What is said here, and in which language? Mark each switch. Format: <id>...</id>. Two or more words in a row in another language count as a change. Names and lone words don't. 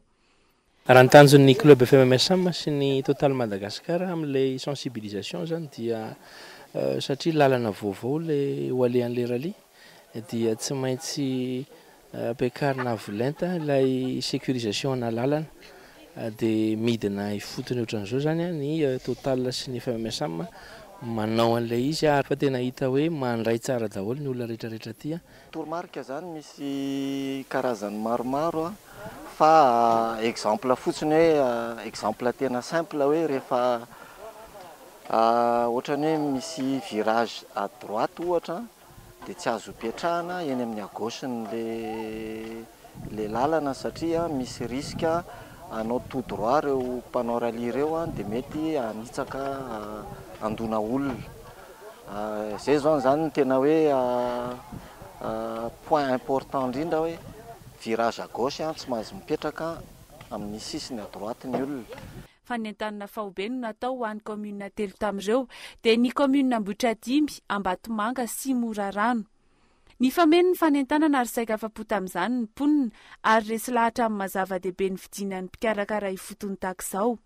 <mg>Raha ny tanjon'ny club FMM Sam sy ny Total Madagasikara amin'ilay sensibilisation zany dia satria lalana vaovao le ho alehan'ilay rally dia tsy maintsy ampiakarina volenta ilay sécurisation na lalana dia midina ifotony ohatran'izao zany ny Total sy ny FMM Sam manao an'ilay izy ary fa tena hita hoe mandray tsara daholo ny olona rehetrarehetra ty. Toromarika zany misy karazany maromaro fa exemple fotsiny hoe exemple tena simple hoe rehefa ohatrany hoe misy</mg> <fr>virage à droite</fr> <mg>ohatra dia tsy azo piatrahana eny amin'ny</mg> <fr>à gauche</fr> <mg>le lalana satria misy risque anao</mg> <fr>tout droit</fr> <mg>reo mpanao rally ireo dia mety hanitsaka andona olona. Zay zany tena hoe</mg> <fr>point important</fr> <mg>indrindra hoe</mg> <fr>virage à gauche</fr> <mg>tsy mahazo mipetraka amin'ny sisiny</mg> <fr>à droite</fr> <mg>ny olona. Fanentanana fahobe no natao ho an'ny commune telo tamin'ireo dia ny commune Ambohitradimy, Ambatomanga sy Morarano. Ny famen'ny fanentanana ary saika afa-po tamin'izany ny mponina ary resy lahatra amin'ny mazava-dehibe ny fidinan'ny mpikarakara ifotony tahak'izao.</mg>